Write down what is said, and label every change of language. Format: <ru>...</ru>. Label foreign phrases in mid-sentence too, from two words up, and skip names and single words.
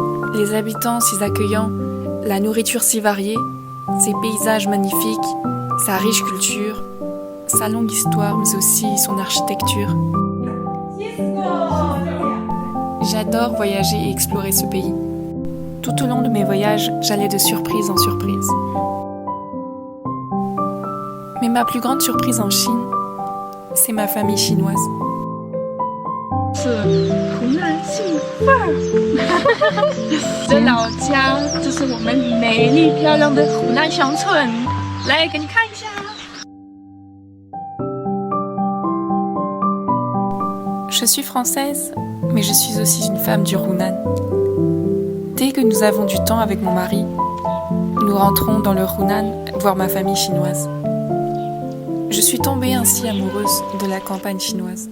<fr>Les habitants si accueillants, la nourriture si variée, ses paysages magnifiques, sa riche culture, sa longue histoire, mais aussi son architecture. J'adore voyager et explorer ce pays. Tout au long de mes voyages, j'allais de surprise en surprise. Mais ma plus grande surprise en Chine, c'est ma famille chinoise.</fr> <zh>是湖南杏范儿，这老家就是我们美丽漂亮的湖南乡村，来给你看一下。</zh> <fr>Je suis française, mais je suis aussi une femme du Hunan. Dès que nous avons du temps avec mon mari, nous rentrons dans le Hunan voir ma famille chinoise. Je suis tombée ainsi amoureuse de la campagne chinoise.</fr>